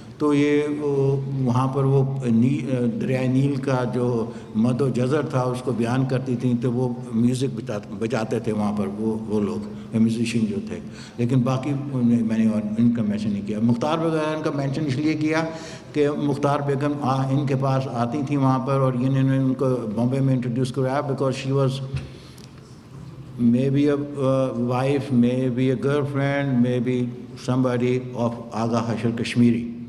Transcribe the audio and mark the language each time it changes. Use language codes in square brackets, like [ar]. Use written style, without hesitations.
[ur] تو یہ وہاں پر وہ دریائے نیل کا جو مد و جزر تھا اس کو بیان کرتی تھیں. تو وہ میوزک بجاتے تھے وہاں پر وہ لوگ میوزیشین جو تھے. لیکن باقی میں نے ان کا مینشن نہیں کیا. مختار بیگم کا مینشن اس لیے کیا کہ مختار بیگم ان کے پاس آتی تھیں وہاں پر، اور انہوں نے ان کو بامبے میں انٹروڈیوس کرایا [en] Because she was may be a wife, may be a girlfriend, may be somebody of Agha Hashar Kashmiri.